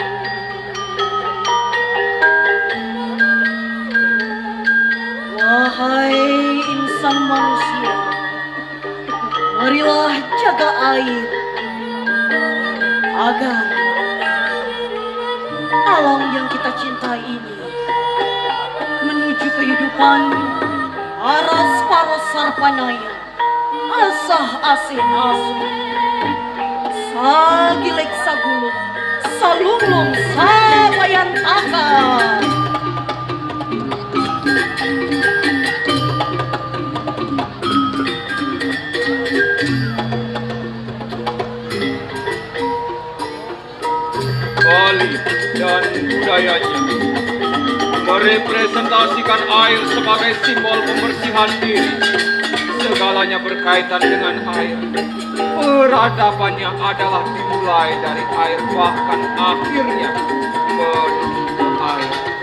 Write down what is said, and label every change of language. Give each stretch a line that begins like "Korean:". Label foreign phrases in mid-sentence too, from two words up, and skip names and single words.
Indonesian: Wahai insan manusia, marilah jaga air agar alam yang kita cintai ini menuju kehidupan
Balinese: aras paros sarpanaya asah asih asu sagilek saguluk salulung sabayantaka.
Indonesian: Bali dan budayanya merepresentasikan air sebagai simbol pembersihan diri. Segalanya berkaitan dengan air. Peradabannya adalah dimulai dari air, bahkan akhirnya menuju ke air.